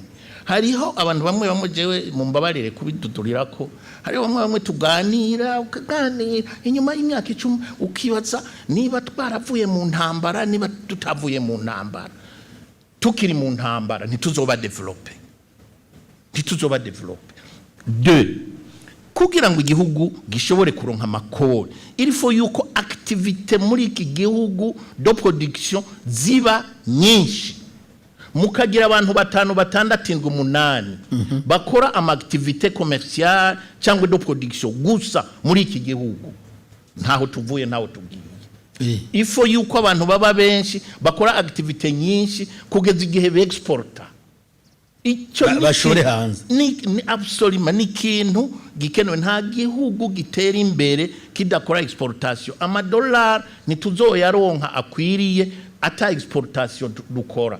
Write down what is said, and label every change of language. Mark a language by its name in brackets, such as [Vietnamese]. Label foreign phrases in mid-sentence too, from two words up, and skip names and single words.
[Rundi] Hariho abantu bamwe jewe mu mbabarire kubidudurira ko hariho bamwe tuganira inyuma y'imyaka 10 ukibaza niba twaravuye mu ntambara niba tutavuye mu ntambara. Tukiri mu ntambara ntituzoba developer. Kugira ngo igihugu gishobore kuronka amakori [French] il faut [Rundi] yuko activité muri iki gihugu [French] de production [Rundi] ziba nyinshi. Mukagira abantu 5, 6, 8 bakora ama [French] activité commerciale [Rundi] cyangwa [French] de production [Rundi] gusa muri iki gihugu ntaho tuvuye ntaho tugiye. [French] Il faut [Rundi] yuko abantu baba benshi bakora activité nyinshi kugeza igihe beexporta icyo bashore hanze ni absolument ni kintu gikenewe. Nta gihugu gitera imbere kidakora exportation. Amadollar ntituzoyaronka akwiriye ata exportation dukora.